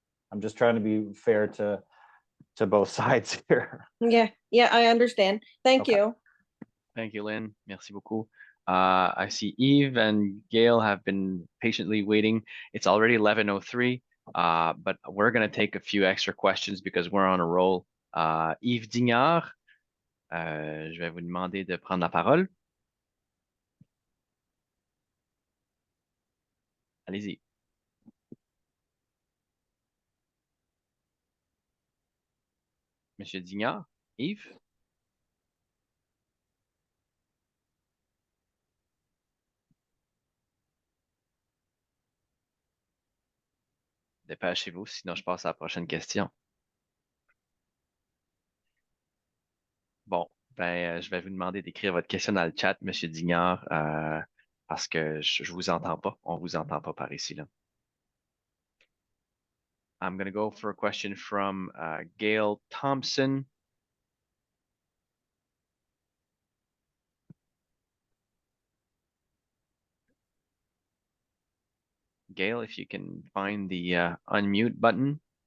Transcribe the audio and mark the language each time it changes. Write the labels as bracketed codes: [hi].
[en] I'm just trying to be fair to both sides here. Yeah, I understand. Thank you. Thank you, Lynn. [fr] Merci beaucoup. [en] I see Eve and Gail have been patiently waiting. It's already 11:03, but we're going to take a few extra questions because we're on a roll. [fr] Yves Dignard, je vais vous demander de prendre la parole. Allez-y. Monsieur Dignard, Yves? Dépêchez-vous, sinon je passe à la prochaine question. Bon, je vais vous demander d'écrire votre question dans le chat, Monsieur Dignard, parce que je vous entends pas. On vous entend pas par ici, là. [en] I'm going to go for a question from Gail Thompson. Gail, if you can find the unmute button.